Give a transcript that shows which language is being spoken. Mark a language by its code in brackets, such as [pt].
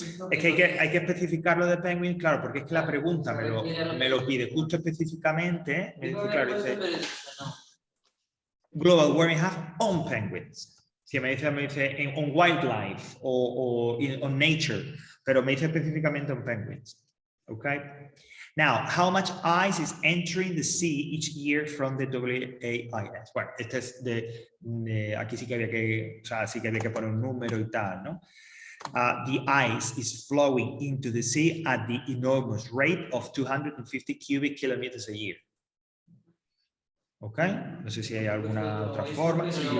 [es] Es que hay que especificar lo de penguins, claro, porque es que la pregunta me lo pide justo específicamente. Me dice, claro, dice, [en] global warming has on penguins. [es] Si me dice [en] on wildlife [es] o [en] on nature, [es] pero me dice específicamente [en] on penguins. Okay. Now, how much ice is entering the sea each year from the WAIS? [es] Bueno, este es aquí sí que había que poner un número y tal, ¿no? [en] The ice is flowing into the sea at the enormous rate of 250 cubic kilometers a year. ¿Ok? [es] No sé si hay alguna otra forma.